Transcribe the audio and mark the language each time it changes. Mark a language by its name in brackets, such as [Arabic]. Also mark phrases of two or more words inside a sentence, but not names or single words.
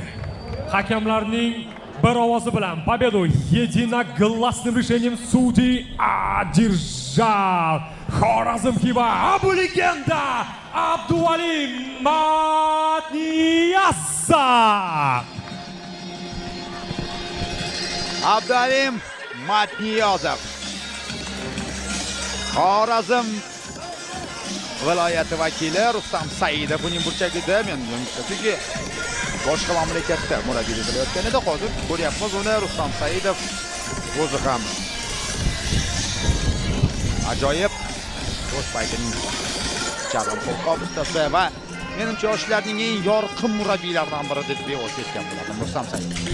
[Uzbek] Hakamlarning bir ovozi bilan [Russian] победу единогласным решением судей одержал Xorazm Xiva Abu-Legenda Abdualim Matniyozov. Abdualim Matniyozov. [Uzbek] Xorazm viloyati vakili Rustam Saidov uning burchagida men chunki boshqa mamlakatda murabbiylik qilayotgan edi, hozir ko'ryapmiz uni Rustam Saidov o'zi ham ajoyib o'z paytining Charlon qo'lqop ustasi va menimcha yoshlarning eng yorqin murabbiylaridan biri deb bevoz aytgan bo'lardim Rustam Saidov.